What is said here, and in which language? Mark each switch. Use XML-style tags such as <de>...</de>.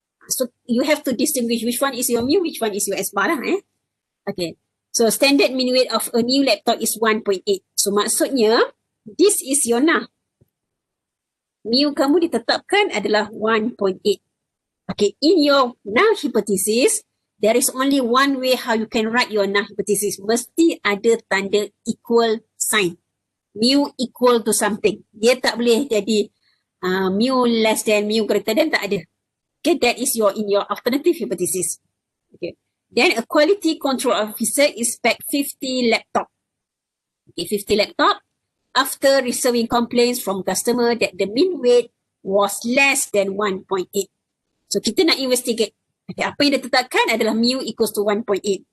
<en>So you have to distinguish which one is your mu, which one is your S bar lah. Okay. So standard mean weight of a new laptop is 1.8. So</en> <ms>maksudnya,</ms> <en>this is your null.</en> <ms>Mu kamu ditetapkan adalah 1.8.</ms> <en>Okay, in your null hypothesis, there is only one way how you can write your null hypothesis.</en> <ms>Mesti ada tanda equal sign.</ms> <en>Mu equal to something.</en> <ms>Dia tak boleh jadi mu less than, mu greater than, tak ada.</ms> <en>Okay, that is in your alternative hypothesis. Okay. Then a quality control officer inspect 50 laptop. Okay, 50 laptop after receiving complaints from customer that the mean weight was less than 1.8.</en> <ms>So kita nak investigate. Okay, apa yang dia tetapkan adalah</ms> <en>mu equals to 1.8.</en>